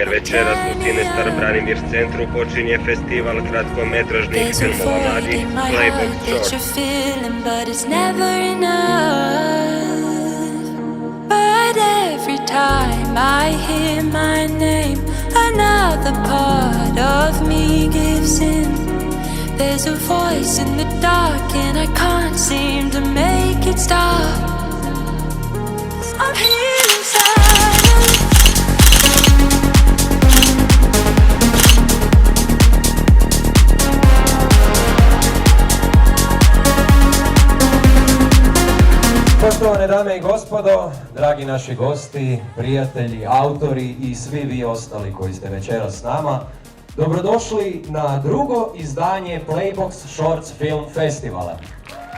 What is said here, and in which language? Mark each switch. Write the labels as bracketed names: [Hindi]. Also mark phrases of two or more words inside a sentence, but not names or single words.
[Croatian] Večeras u Cinestar Branimir centru počinje festival kratkometražnih filmova mladih Playbox Shorts. [English] Time I hear my name, another part of me gives in. There's a voice in the dark and I can't seem to make it stop. I'm here inside. [Croatian] Poštovane dame i gospodo, dragi naši gosti, prijatelji, autori i svi vi ostali koji ste večeras s nama, dobrodošli na drugo izdanje Playbox Shorts Film Festivala.